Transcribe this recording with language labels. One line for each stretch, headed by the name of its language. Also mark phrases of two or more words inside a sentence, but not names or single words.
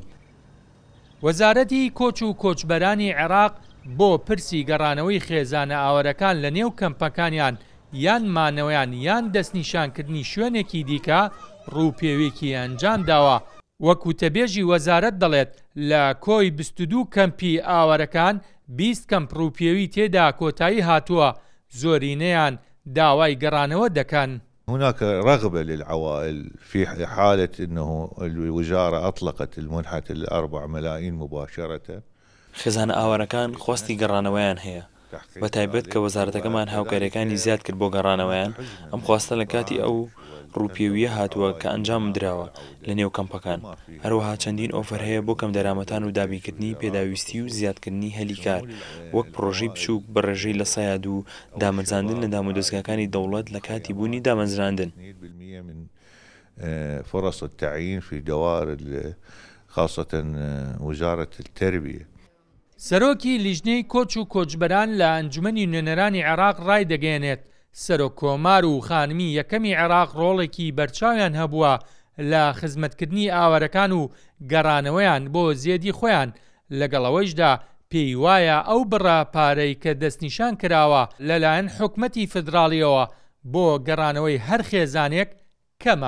Central Kurdish: وەزارەتی کۆچ و کۆچبەرانی عێراق بۆ پرسی گەڕانەوەی خێزانە ئاوەرەکان لە نێو کەمپەکانیان یان مانەوەیان یان دەستنیشانکردنی شوێنێکی دیکە ڕووپێوێکی ئەنجام داوە. وەکو تەبێژی وەزارەت دەڵێت لە کۆی 22 کەمپی ئاوەرەکان 20 کەمپ ڕووپێوی تێدا کۆتایی هاتووە، زۆرینەیان داوای گەڕانەوە دەکەن.
Arabic: هناك رغبة للعوائل في حالة أنه الوزارة أطلقت المنحة ال4 ملايين مباشرة.
Central Kurdish: خێزانە ئاوەرەکان خۆستی گەڕانەوەیان هەیە، بە تایبەت کە وەزارەتەکەمان هاوکاریەکانی زیاد کرد بۆ گەڕانەوەیان. ئەم خواستە لە کاتی ئەو ڕووپێویە هاتووە کە ئەنجام درراوە لە نێو کەمپەکان. هەروەها چەندین ئۆفەر هەیە بۆ کەم دەرامەتان و دابینکردنی پێداویستی و زیادکردنی هەلی کار، وەک پرۆژەی بچووک بە ڕێژەی لە سەیاد و دامەزراندن لە دامودەستگاکانی دەوڵەت لە کاتی بوونی دامەزراندن.
Arabic: فرص التعيين في دوائر خاصة وزارة التربية.
Central Kurdish: سەرۆکی لیژنەی کۆچ و کۆچبەران لە ئەنجومەنی نوێنەرانی عێراق ڕای دەگەێنێت سەرۆککۆمار و خانمی یەکەمی عێراق ڕۆڵێکی بەرچاویان هەبووە لە خزمەتکردنی ئاوەرەکان و گەڕانەوەیان بۆ زێدی خۆیان، لەگەڵەوەیشدا پێی وایە ئەو بڕە پارەی کە دەستنیشان کراوە لەلایەن حکومەتی فدراڵیەوە بۆ گەڕانەوەی هەر خێزانێک کەمە.